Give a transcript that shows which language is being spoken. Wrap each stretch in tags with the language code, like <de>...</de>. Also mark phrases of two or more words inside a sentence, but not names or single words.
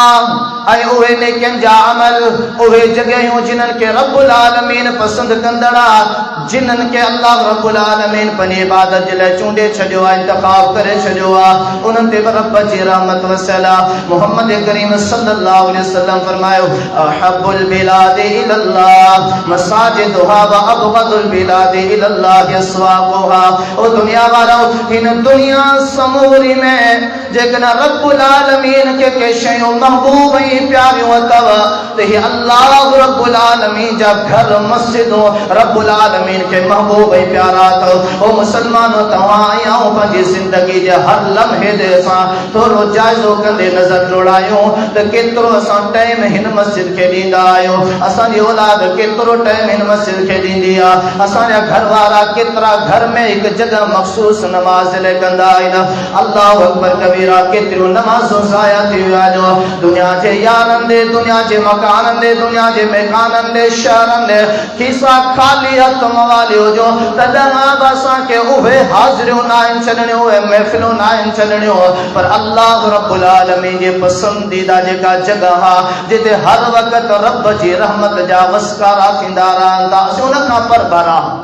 <sd>ऐं उहे नेकियुनि जा अमल उहे जॻहियूं जिन्हनि खे रब्बुल आलमीन पसंदि कंदड़ आहे जिन्हनि खे अल्लाह रब्बुल आलमीन पंहिंजी इबादत जे लाइ चूंडे छॾियो आहे इंतख़ाब करे छॾियो आहे उन्हनि ते बि रब जी रहमत वसियल आहे। मोहम्मद करीम</sd> <ar>صلى الله عليه وسلم</ar> <sd>फरमायो</sd> <ar>أحبّ البلاد إلى الله مساجدها وأبغض البلاد إلى الله أسواقها.</ar> <sd>ओ दुनिया वारो हिन दुनिया समूरी में जेकॾहिं रब्बुल आलमीन खे के शयूं महबूब ऐं प्यारियूं अथव त ही अल्लाह रब्बुल आलमीन जा घर मस्जिदूं रब्बुल आलमीन के महबूब ऐं प्यारा अथव। ओ मुसलमानो तव्हां आहियूं पंहिंजी ज़िंदगी जे हर लम्हे ते असां थोरो जाइज़ो कंदे नज़र दौड़ायूं त केतिरो असां टाइम हिन मस्जिद खे ॾींदा आहियूं असांजी औलाद केतिरो टाइम हिन मस्जिद खे ॾींदी आहे असांजा घर वारा केतिरा घर में हिकु जगह मखसूस नमाज लाइ कंदा आहिनि।</sd> <ar>الله أكبر كبيرا</ar> <sd>केतिरियूं नमाज़ूं ज़ाया थी वियूं आहिनि दुनिया जे यारनि ॾे दुनिया जे मकाननि ॾे दुनिया जे मेखाननि ॾे शहरनि ॾे खीसा ख़ाली हथ मवाली हुजो तॾहिं बि असांखे उहे हाज़िरियूं न आहिनि छॾणियूं उहे महफ़िलूं न आहिनि छॾणियूं पर अल्लाह रब्बुल आलमीन जे पसंदीदा जेका जॻह आहे जिते हर वक़्तु रब जी रहमत जा वसकारा थींदा रहंदा असीं उन खां परबरा</sd>